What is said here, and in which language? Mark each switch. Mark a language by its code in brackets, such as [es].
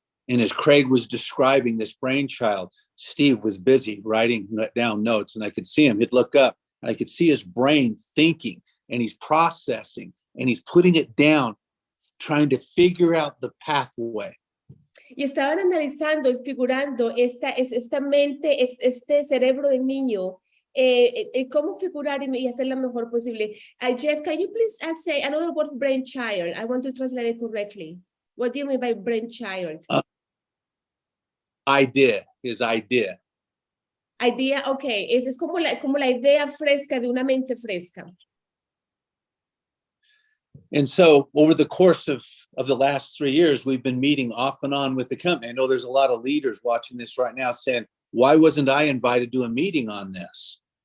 [en] And as Craig was describing this brainchild, Steve was busy writing down notes, and I could see him. He'd look up, and I could see his brain thinking, and he's processing, and he's putting it down, trying to figure out the pathway. [es] Y estaban analizando y figurando esta mente, este cerebro de niño, cómo figurar y hacer la mejor posible. [en] Jeff, can you please say another word, brainchild? I want to translate it correctly. What do you mean by brainchild? His idea. Idea, okay. [es] Es como la idea fresca de una mente fresca. [en] And so over the course of the last 3 years, we've been meeting off and on with the company. I know there's a lot of leaders watching this right now saying, why wasn't I invited to a meeting on this?